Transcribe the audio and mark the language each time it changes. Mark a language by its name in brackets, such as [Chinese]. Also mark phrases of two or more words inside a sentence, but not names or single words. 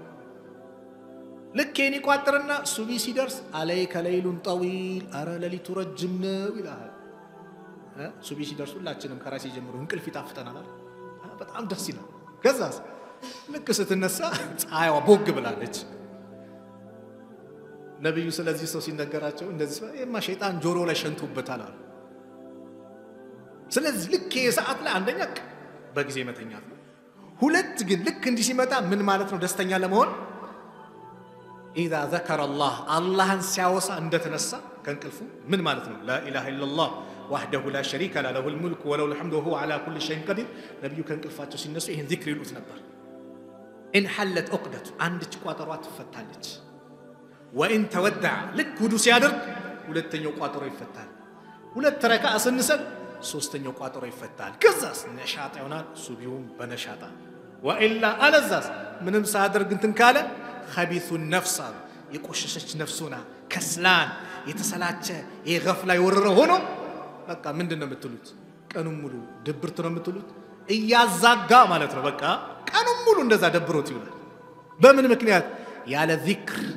[Amharic] ልክ የኔ ይቋጥርና ሱቢ ሲደርስ [Arabic] عليك ليل طويل [Amharic] አረ ለሊቱ ረጅም ነው ይላል ሱቢ ሲደርስ ሁላችንም ከራሴ ጀምሮ እንቅልፍ ይጣፍጠናል በጣም ደስ ይላል ከዛስ ልክ ስትነሳ ፀሐይዋ ቦግ ብላለች ነብዩ ስለዚህ ሰው ሲነገራቸው እንደዚህ የማ ሸይጣን ጆሮ ላይ ሸንቱበታል አሉ ስለዚህ ልክ የሰዓት ላይ አንደኛ በጊዜ መተኛት ነው ሁለት ግን ልክ እንዲህ ሲመጣ ምን ማለት ነው ደስተኛ ለመሆን [Arabic] اذا ذكر الله [Amharic] አላህን ሲያወሳ እንደተነሳ ከንቅልፉ ምን ማለት ነው [Arabic] لا اله الا الله وحده لا شريك له له الملك وله الحمد وهو على كل شيء قدير [Amharic] ነብዩ ከንቅልፋቸው ሲነሱ ይሄን ዚክር ይሉት ነበር [Arabic] ان حلت عقده [Amharic] አንድች ቋጠሯ ትፈታለች [Arabic] وان تودع [Amharic] ልክ ውዱ ሲያደርግ ሁለተኛው ቋጠሮ ይፈታል ሁለት ረካ ስንሰግ ሶስተኛው ቋጠሮ ይፈታል ከዛስ ነሻጣ ይሆናል ሱቢውን በነሻጣ والا አለዛስ ምንም ሳያደርግ እንትን ካለ [Arabic] خبيث النفس [Amharic] የቆሸሸች ነፍሱና ከስላን የተሰላቸ የገፍላ ይወረረ ሆኖ በቃ ምንድነው የምትሉት ቀኑን ሙሉ ድብርት ነው የምትሉት እያዛጋ ማለት ነው በቃ ቀኑን ሙሉ እንደዛ ደብሮት ይውላል በምን ምክንያት ያለ ዚክር